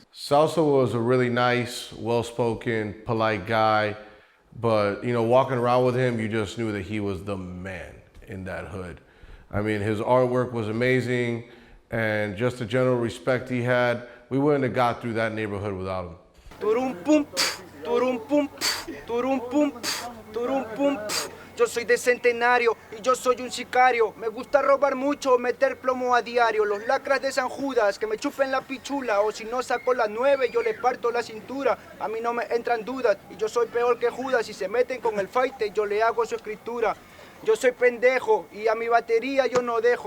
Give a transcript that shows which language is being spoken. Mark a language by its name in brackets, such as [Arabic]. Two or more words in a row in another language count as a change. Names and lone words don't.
[English] Salsa was a really nice, well-spoken, polite guy, but, you know, walking around with him, you just knew that he was the man in that hood. I mean, his artwork was amazing, and just the general respect he had, we wouldn't have got through that neighborhood without him. Turum pum, turum pum, turum pum, turum pum. [Spanish] Yo soy de Centenario y yo soy un sicario. Me gusta robar mucho, meter plomo a diario. Los lacras de San Judas, que me chupen la pichula. O si no saco las 9, yo le parto la cintura. A mí no me entran dudas y yo soy peor que Judas. Si se meten con el fight, yo le hago su escritura. Yo soy pendejo y a mi batería yo no dejo.